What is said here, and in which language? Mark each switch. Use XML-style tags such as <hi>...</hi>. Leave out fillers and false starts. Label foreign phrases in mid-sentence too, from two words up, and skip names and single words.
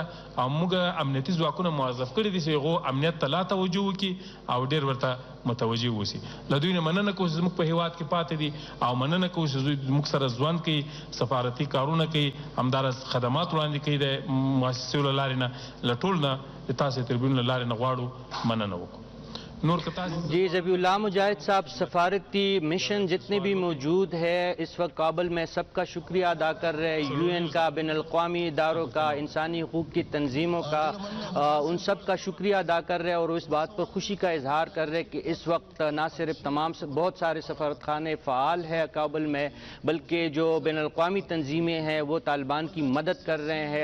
<ps>او موږ امنیتي ځواکونه موظف کړي دي چې هغو امنیت ته لا توجه وکړي او ډېر ورته متوجه واوسي. له دوی نه مننه کوو چې زموږ په هېواد کې پاتې دي او مننه کوو چې دوی موږ سره ژوند کوي، سفارتي کارونه کوي، همداراز خدمات وړاندې کوي د مؤسسو له لارې نه. له ټول نه د تاسې تربیون له لارې نه غواړو مننه وکړو.</ps> <ur>جی ذبیح اللہ مجاہد صاحب، سفارتی مشن جتنے بھی موجود ہے اس وقت کابل میں، سب کا شکریہ ادا کر رہے ہیں. UN کا، بین الاقوامی اداروں کا، انسانی حقوق کی تنظیموں کا، ان سب کا شکریہ ادا کر رہے ہیں اور اس بات پر خوشی کا اظہار کر رہے ہیں کہ اس وقت نہ صرف تمام بہت سارے سفارت خانے فعال ہے کابل میں، بلکہ جو بین الاقوامی تنظیمیں ہیں وہ طالبان کی مدد کر رہے ہیں.</ur>